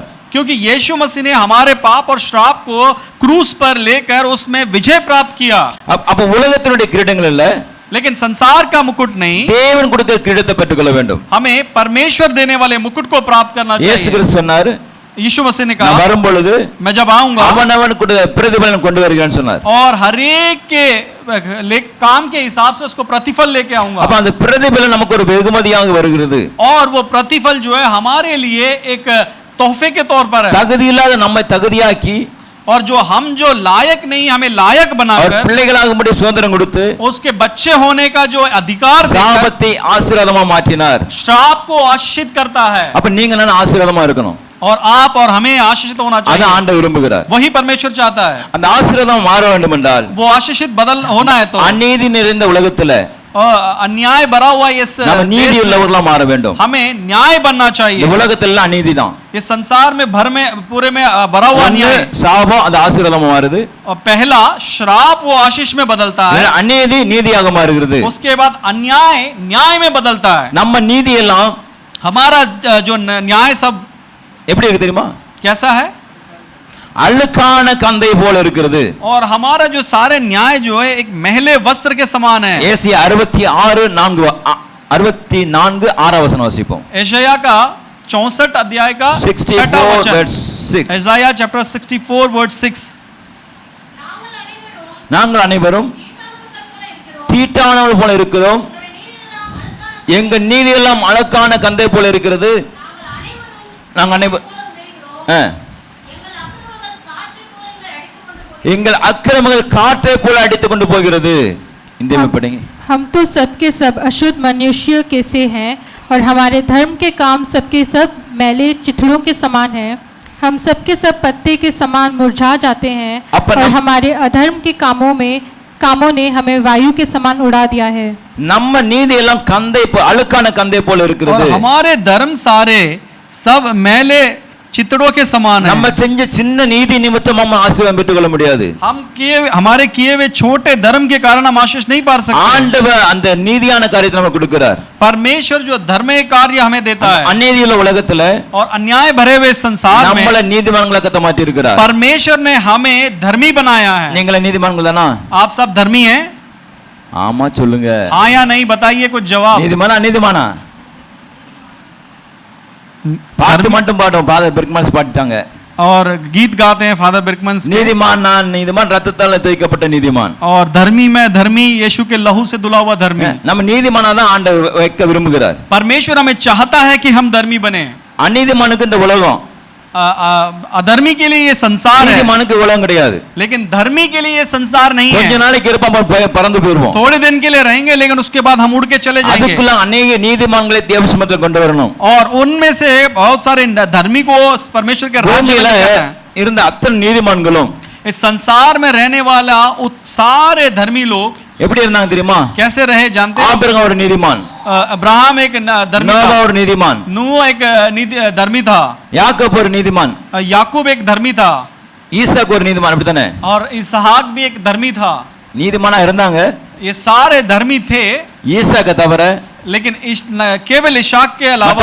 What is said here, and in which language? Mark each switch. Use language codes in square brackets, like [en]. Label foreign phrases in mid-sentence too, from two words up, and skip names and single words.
[hi] क्योंकि यीशु मसीह ने हमारे पाप और श्राप को क्रूस पर लेकर उसमें विजय प्राप्त किया। [ta] அப்ப உலகத்தினுடைய கிரீடங்கள் இல்ல, [hi] लेकिन संसार का मुकुट नहीं, [ta] தேவன் கொடுக்கிற கிரீடத்தை பெற்றுக்கொள்ள வேண்டும். [hi] हमें परमेश्वर देने वाले मुकुट को प्राप्त करना [ta] இயேசு [hi] चाहिए। [ta] கிறிஸ்து சொன்னார், [hi] यीशु मसीह ने [ta] நான் [hi] कहा, [ta] வரும் பொழுது [hi] मैं जब आऊंगा [ta] அவனவன் பிரதிபலன் கொண்டு வருகிறேன்னு சொன்னார். [hi] और हर एक के काम के हिसाब से उसको प्रतिफल लेके आऊंगा। [ta] அப்ப அந்த பிரதிபலன் நமக்கு ஒரு வெகுமதியாக வருகிறது. [hi] और वो प्रतिफल जो है हमारे लिए एक तोहफे के तौर पर है। [ta] தகுதி இல்லாத நம்மை தகுதியாக்கி [hi] और जो लायक नहीं हमें लायक [ta] அவர் [hi] बनाकर [ta] பிள்ளைகளாகும்படி சுதந்திரம் கொடுத்து [hi] उसके बच्चे होने का जो अधिकार देकर [ta] சாபத்தை ஆசீர்வாதமா மாற்றினார். [hi] श्राप को आशीषित करता है। [ta] அப்ப நீங்க நான் ஆசீர்வாதமா இருக்கணும். [hi] और आप और हमें आशीषित होना [ta] அத [hi] चाहिए। [ta] ஆண்டவர் விரும்புகிறார். [hi] वही परमेश्वर चाहता है। [ta] அந்த ஆசீர்வாதம் மாற வேண்டும் என்றால் [hi] वो आशीषित बदल होना है तो [ta] அநீதி நிறைந்த உலகத்துல [hi] अन्याय भरा हुआ इस [ta] நம்ம நீதி [hi] देश में [ta] உள்ளவர்களா மாற வேண்டும். [hi] हमें न्याय बनना [ta] இந்த [hi] चाहिए। [ta] உலகத்துல அநீதி தான். [hi] इस संसार में भर में पूरे में भरा हुआ अन्याय। [ta] சாபம் அது ஆசீர்வாதமா மாறுது. [hi] और पहला श्राप वो आशीष में बदलता है। [ta] அநீதி நீதியாக மாறுகிறது. [hi] उसके बाद अन्याय न्याय में बदलता है। [ta] நம்ம நீதி எல்லாம் [hi] हमारा जो न्याय सब [ta] எப்படி இருக்கு தெரியுமா? [hi] कैसा है? [ta] அழுக்கான கந்தை போல இருக்கிறது. [hi] और हमारा जो सारे न्याय जो है एक मैले वस्त्र के समान है। [ta] ஏசாயா 64:6 வசனம் வாசிப்போம். [hi] एशाया का 64 अध्याय का 6वां वचन। एशाया चैप्टर 64 वर्स 6। [ta] நாங்கள் அனைவரும் தீட்டானவர்கள் போல இருக்கிறோம், எங்க நீதி எல்லாம் அழுக்கான கந்தை போல இருக்கிறது. நாங்கள் அனைவரும் எங்கள் அக்கிரமங்கள் காற்றை போல அடித்துக் கொண்டு போகிறது. இந்த படிங்க. [hi] हम तो सबके सब अशुद्ध मनुष्य के से हैं और हमारे धर्म के काम सबके सब मैले चिथड़ों के समान हैं। हम सबके सब पत्ते के समान मुरझा जाते हैं और हमारे अधर्म के कामों ने हमें वायु के समान उड़ा दिया है। [ta] நம்ம நீதி எல்லாம் கந்தை அழுக்கான கந்தை போல இருக்கிறது. [hi] और हमारे धर्म सारे सब मैले चितड़ों के समान है। [ta] நம்ம செஞ்ச சின்ன நீதி நிமித்தம் நம்ம ஆசீர்வாதம் பெற்றுக்கொள்ள முடியாது. [hi] हमारे किए हुए छोटे धर्म के कारण हम आशीष नहीं पा सकते। [ta] ஆண்டவர் அந்த நீதியான காரியத்தை நமக்கு கொடுக்கிறார். [hi] परमेश्वर जो धर्मीय कार्य हमें देता है। [ta] அநீதி உள்ள உலகத்துல [hi] और अन्याय भरे हुए संसार में [ta] நம்மள நீதிமான்களாக மாற்றி இருக்கிறார். [hi] परमेश्वर ने हमें धर्मी बनाया है। [ta] நீங்கள நீதிமான்கள் தானா? [hi] आप सब धर्मी हैं? [ta] ஆமா சொல்லுங்க. [hi] हाँ या नहीं बताइए कुछ जवाब। [ta] நீதிமானா அநீதிமானா? பாட்டு மட்டும் பாடுவோம். ஃபாதர் பெர்க்மன்ஸ் பாடிட்டாங்க. [hi] और गीत गाते हैं फादर बिर्कमन्स। [ta] நீதிமான் நான் நீதிமான் ரத்தத்தால் தோய்க்கப்பட்ட நீதிமான்। [hi] और धर्मी मैं धर्मी यीशु के लहू से धुला हुआ धर्मी। [ta] நம்ம நீதிமானா தான் ஆண்டவர் வைக்க விரும்புகிறார்। [hi] परमेश्वर हमें चाहता है कि हम धर्मी बने। [ta] அநீதிமானுக்கு இந்த உலகம், [hi] अधर्मी के लिए ये संसार है। [ta] நீதிமானுக்கு உலகம் கிடையாது। [hi] लेकिन धर्मी के लिए ये संसार नहीं है। [ta] கொஞ்ச நாளைக்கு இருப்போம், பறந்து போயிடுவோம்। [hi] थोड़े दिन के लिए रहेंगे लेकिन उसके बाद हम उड़ के चले जाएंगे। [ta] அதுக்குள்ள अनेक நீதிமான்களை தேவ சமூகத்தில் கொண்டு வரணும்। [hi] और उनमें से बहुत सारे धर्मी को परमेश्वर के राज्य में [ta] இருந்த அத்தனை நீதிமான்களும் [hi] इस संसार में रहने वाला सारे धर्मी लोग [ta] எப்படி இருந்தாங்க தெரியுமா? [hi] कैसे रहे जानते हैं? [ta] ஆபிரகாம் ஒரு நீதிமான், [hi] अब्राहम एक धर्मी था, [ta] नोवा ஒரு நீதிமான், [hi] नूह एक धर्मी था, [ta] யாக்கோப் ஒரு நீதிமான், [hi] याकूब एक धर्मी था, [ta] ஈசாக்கு ஒரு நீதிமான், அப்படிதானே? [hi] और इसहाक भी एक धर्मी था। [ta] நீதிமானா இருந்தாங்க। [hi] ये सारे धर्मी थे, [ta] ஈசாக்க தவிர [hi] लेकिन केवल इशाक के अलावा